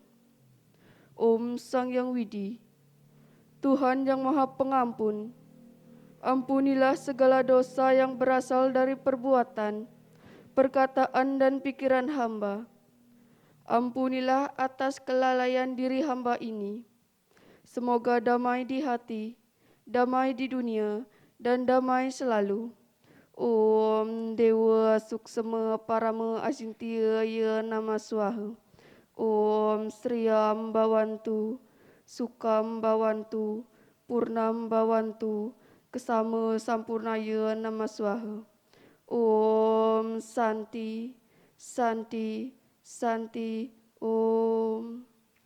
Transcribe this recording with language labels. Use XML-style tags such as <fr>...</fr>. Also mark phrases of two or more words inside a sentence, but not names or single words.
<id>Om Sang Yang Widi, Tuhan Yang Maha Pengampun, ampunilah segala dosa yang berasal dari perbuatan, perkataan dan pikiran hamba. Ampunilah atas kelalaian diri hamba ini. Semoga damai di hati, damai di dunia, dan damai selalu.</id> <sa>Om Dewa Suksema Parama Asintya Nama Swaha. Om Sriyam Bhavantu, Sukam Bhavantu, Purnam Bhavantu, Kesama Sampurnaya Nama Swaha. Om Santi, Santi, Santi, Om.</sa>